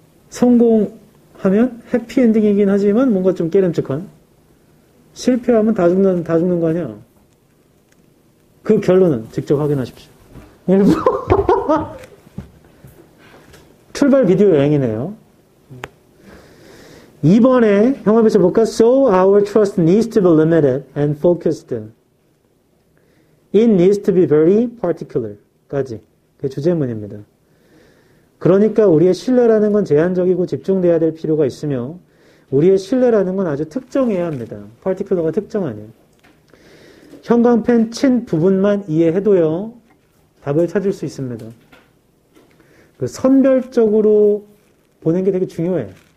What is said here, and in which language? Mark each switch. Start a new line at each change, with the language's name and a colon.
Korean: 성공하면 해피엔딩이긴 하지만 뭔가 좀 깨름직한? 실패하면 다 죽는 거 아니야? 그 결론은 직접 확인하십시오. 일부 출발 비디오 여행이네요. 2번에 형합에서 볼까?
English: So our trust needs to be limited and focused. It needs to be very particular.
Korean: 까지. 그게 주제문입니다. 그러니까 우리의 신뢰라는 건 제한적이고 집중돼야 될 필요가 있으며 우리의 신뢰라는 건 아주 특정해야 합니다. particular가 특정 아니에요. 형광펜 친 부분만 이해해도요. 답을 찾을 수 있습니다. 그 선별적으로 보는 게 되게 중요해.